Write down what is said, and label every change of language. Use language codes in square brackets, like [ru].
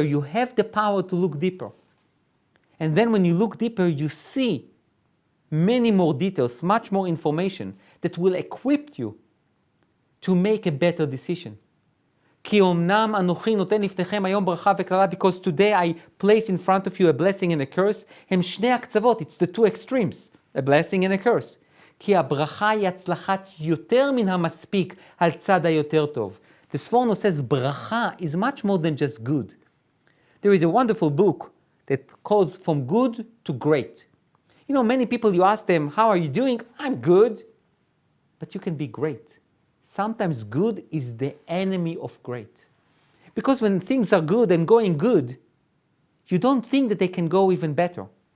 [en] You have the power to look deeper. And then when you look deeper, you see many more details, much more information that will equip you to make a better decision. [he] כי אומנם אנוכי נותן לפניכם היום ברכה וקללה, [en] because today I place in front of you a blessing and a curse. [he] הם שני הקצוות, [en] it's the two extremes, a blessing and a curse. [he] כי הברכה היא הצלחת יותר מן המספיק על צד היותר טוב. [en] The Sforno says bracha is much more than just good. There is a wonderful book that calls from good to great. Many people, you ask them, how are you doing? I'm good. But you can be great. Sometimes good is the enemy of great. Because when things are good and going good, you don't think that they can go even better.